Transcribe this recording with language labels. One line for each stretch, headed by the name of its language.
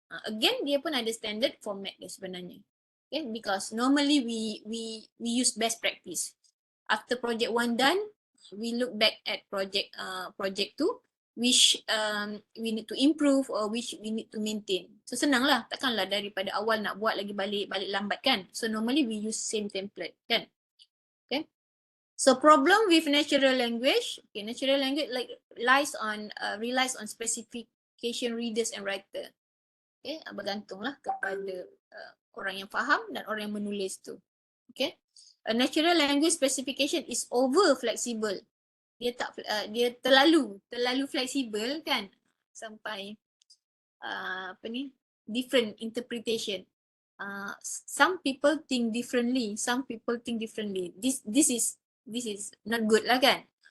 English: Again,
Malay: dia pun ada standard format dia sebenarnya.
English: Okay, because normally we use best practice. After project 1 done, we look back at project 2, which we need to improve or which we need to maintain.
Malay: So senang lah, takkanlah daripada awal nak buat lagi balik lambat kan.
English: So normally we use same template kan. Okay. So problem with natural language, okay, natural language like relies on specification readers and writer.
Malay: Okay, bergantunglah kepada orang yang faham dan orang yang menulis tu. Okay.
English: A natural language specification is over flexible.
Malay: Dia terlalu fleksibel kan,
English: sampai different interpretation. Some people think differently. This is not good lah kan.